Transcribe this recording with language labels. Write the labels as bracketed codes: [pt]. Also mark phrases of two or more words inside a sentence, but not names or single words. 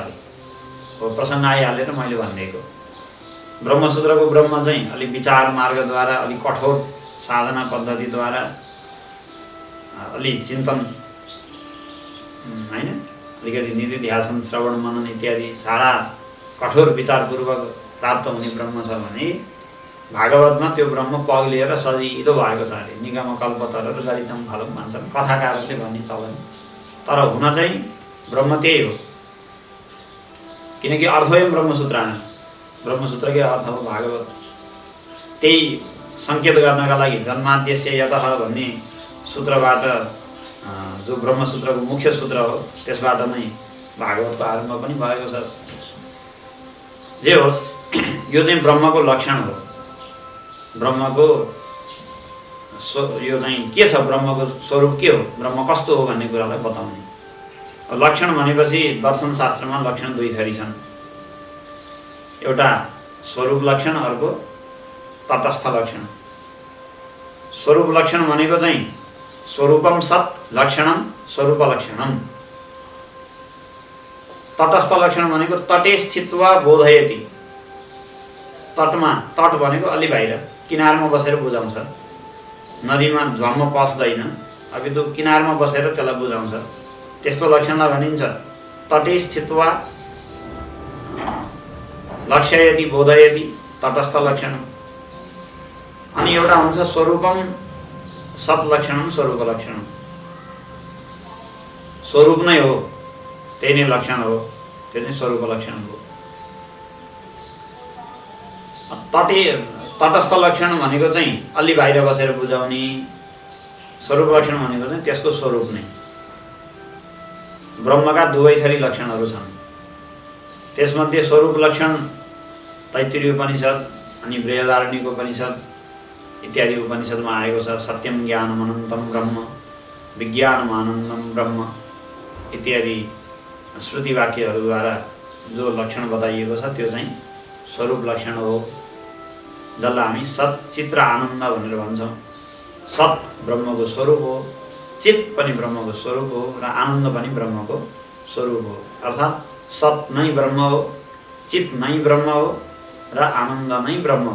[ne] हो प्रसङ्ग आइहालेर मैले भनिदिएको। ब्रह्मसूत्रको ब्रह्म चाहिँ अलिक विचार मार्गद्वारा, अलिक कठोर साधना पद्धतिद्वारा, अलि चिन्तन होइन, अलिकति निधिध्यासन श्रवण मनन इत्यादि सारा कठोर विचारपूर्वक प्राप्त हुने ब्रह्म छ भने भागवतमा त्यो ब्रह्म पग्लिएर सजिलो भएको छ अरे। [sa] निगम कल्पतर र गरितम फलम [ne] भन्छन् कथाकारहरूले भन्ने चलन। तर हुन चाहिँ ब्रह्म त्यही हो, किनकि [sa] अर्थोयम ब्रह्मसूत्राणाम, [ne] ब्रह्मसूत्रकै अर्थ हो भागवत। त्यही सङ्केत गर्नका लागि [sa] जन्माद्यस्य यतः [ne] भन्ने सूत्रबाट, जो ब्रह्मसूत्रको मुख्य सूत्र हो, त्यसबाट नै भागवतको आरम्भ पनि भएको छ। जे होस्, यो चाहिँ ब्रह्मको लक्षण हो। ब्रह्मको यो चाहिँ के छ, ब्रह्मको स्वरूप के हो, ब्रह्म कस्तो हो भन्ने कुरालाई बताउने। लक्षण भनेपछि दर्शनशास्त्रमा लक्षण दुई थरी छन्। एउटा स्वरूप लक्षण, अर्को तटस्थ लक्षण। स्वरूप लक्षण भनेको चाहिँ [sa] स्वरूपम सत् लक्षणम स्वरूप लक्षणम। [ne] तटस्थ लक्षण भनेको [sa] तटे स्थित्वा बोधयति। [ne] तटमा, तट भनेको अलि बाहिर किनारमा बसेर बुझाउँछ। नदीमा झ्वाम्म पस्दैन, अब त्यो किनारमा बसेर त्यसलाई बुझाउँछ। त्यस्तो लक्षणलाई भनिन्छ [sa] तटे स्थित्वा लक्ष्ययति बोधयति, [ne] तटस्थ लक्षण। अनि एउटा हुन्छ [sa] स्वरूपम सत् लक्षणम स्वरूप लक्षणम। [ne] स्वरूप नै हो, त्यही नै लक्षण हो, त्यो चाहिँ स्वरूप लक्षण हो। तटस्थ लक्षण भनेको चाहिँ अलि बाहिर बसेर बुझाउने, स्वरूप लक्षण भनेको चाहिँ त्यसको स्वरूप नै। ब्रह्मका दुवै थरी लक्षणहरू छन्। त्यसमध्ये स्वरूप लक्षण तैत्तिरीय उपनिषद अनि बृहदारण्यक उपनिषद इत्यादि उपनिषदमा आएको छ। [sa] सत्यम ज्ञानम अनन्तम ब्रह्म, विज्ञानम आनन्दम ब्रह्म [ne] इत्यादि श्रुति वाक्यहरूद्वारा जो लक्षण बताइएको छ त्यो चाहिँ स्वरूप लक्षण हो, जसलाई हामी सत् चित्र आनन्द भनेर भन्छौँ। सत् ब्रह्मको स्वरूप हो, चित पनि ब्रह्मको स्वरूप हो र आनन्द पनि ब्रह्मको स्वरूप हो। अर्थात् सत् नै ब्रह्म हो, चित नै ब्रह्म हो र आनन्द नै ब्रह्म हो।